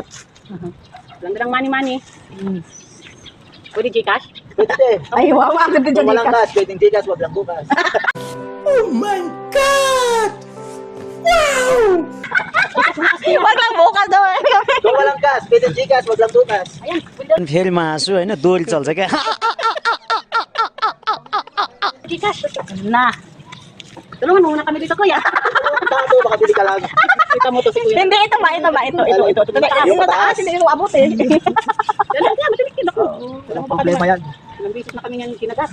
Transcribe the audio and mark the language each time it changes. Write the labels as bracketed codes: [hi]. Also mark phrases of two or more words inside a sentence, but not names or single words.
[tl] Dalang money. Pwede Gcash? Ay, wawa. Ganda dyan. Walang cash, pwedeng Gcash, wag lang bukas. [en] Oh my God! Wow! [tl] Wag lang bukas daw. Kung walang cash, pwedeng Gcash, wag lang bukas. Ayan, pwede [ne] फेरि हाँसु होइन दोहोरी चल्छ क्या [tl] Gcash. Na. Tulungan mo muna kami dito kuya. Tato, baka bili ka lang. Kita mo to si kuya. Hindi, ito ba? Ito. Mataas, Yung mataas. mataas. Hindi ko abot eh. Dalang yan, madaling kinako. Walang problema yan. Ilang bisis na kami yan kinagat.